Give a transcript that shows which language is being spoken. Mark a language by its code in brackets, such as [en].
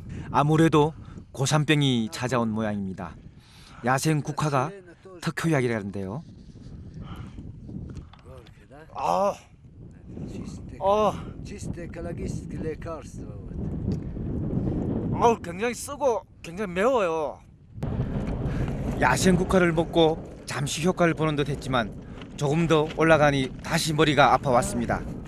[ko] 아무래도 고산병이 찾아온 모양입니다. 야생 국화가 특효약이라는데요. 아, [ru] Чистое экологическое лекарство. [ko] 굉장히 쓰고 굉장히 매워요. 야생 국화를 먹고 잠시 효과를 보는 듯 했지만 조금 더 올라가니 다시 머리가 아파왔습니다.